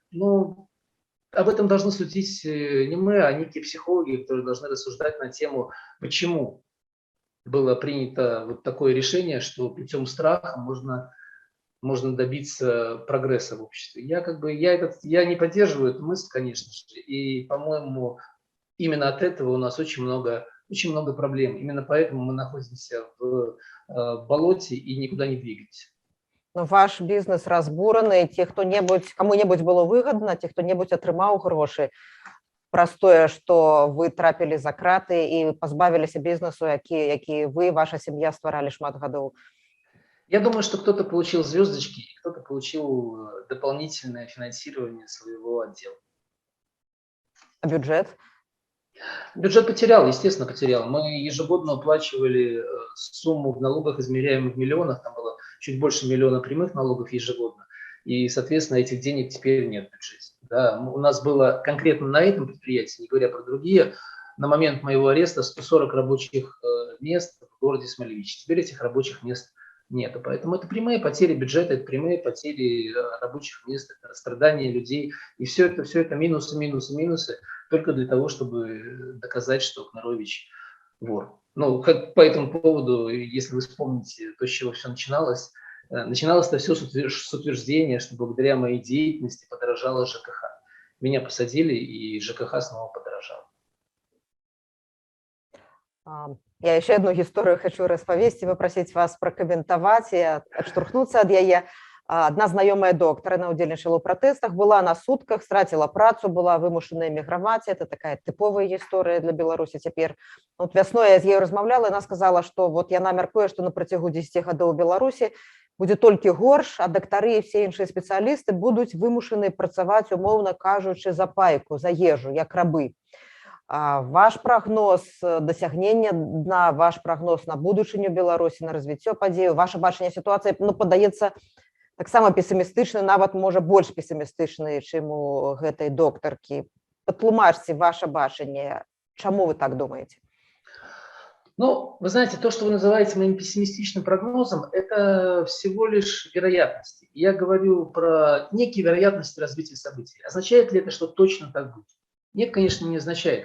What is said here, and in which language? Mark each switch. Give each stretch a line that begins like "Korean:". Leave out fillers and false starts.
Russian: Ну, об этом должны судить не мы, а некие психологи, которые должны рассуждать на тему, почему было принято вот такое решение, что путем страха можно добиться прогресса в обществе. Я не поддерживаю эту мысль, конечно же, и, по-моему, именно от этого у нас очень много проблем. Именно поэтому мы находимся в болоте и никуда не двигаемся.
Belarusian: Но ваш бізнес разбураны, кому-небудзь было выгодна, ці хто-небудзь атрымаў грошы. праз тое, што вы трапілі за краты і пазбавіліся бізнесу, які вы, ваша сям'я стваралі шмат гадоў?
Russian: Я думаю, что кто-то получил звездочки, и кто-то получил дополнительное финансирование своего отдела. А бюджет? Бюджет потерял, естественно, потерял. Мы ежегодно уплачивали сумму в налогах, измеряемых в миллионах, там было чуть больше миллиона прямых налогов ежегодно, и, соответственно, этих денег теперь нет в бюджете. Да, у нас было конкретно на этом предприятии, не говоря про другие, на момент моего ареста 140 рабочих мест в городе Смолевич. Теперь этих рабочих мест нету. Поэтому это прямые потери бюджета, это прямые потери рабочих мест, это страдания людей. И все это минусы, минусы, минусы, только для того, чтобы доказать, что Кнарович вор. Ну, как по этому поводу, если вы вспомните то, с чего все начиналось, начиналось это все с утверждения, что благодаря моей деятельности подорожало ЖКХ. Меня посадили, и ЖКХ снова подорожал.
Belarusian: Я яшчэ одну гісторыю хочу распавесці, попросіць вас пракаментаваць і адштурхнуцца ад яе. Адна знаёмая доктар, яна ўдзельнічала ў пратэстах, была на сутках, страціла працу, была вымушана эміграваць.
Russian: Это такая
Belarusian: тыповая гісторыя для Беларусі цяпер. Вот вясной я з ёй размаўляла, яна сказала, што вот яна мяркуе, што на працягу 10 гадоў у Беларусі будзе толькі горш, а дактары і все іншыя спецыялісты будуць вымушаны працаваць, умоўна кажучы, за пайку, за ежу, як рабы. Ваш прогноз дасягнення дна, ваш прогноз на будучыню Беларусі, на развіццё падзею, ваше бачанне сітуацыі, ну, падаецца, таксама песімістычны, нават можа больш песімістычны, чым у гэтай доктаркі. Патлумачце ваше бачанне, чаму вы так думаете?
Russian: Ну, вы знаете, то, что вы называете моим пессимистичным прогнозом, это всего лишь вероятности. Я говорю про некие вероятности развития событий. Означает ли это, что точно так будет? Нет, конечно, не означает.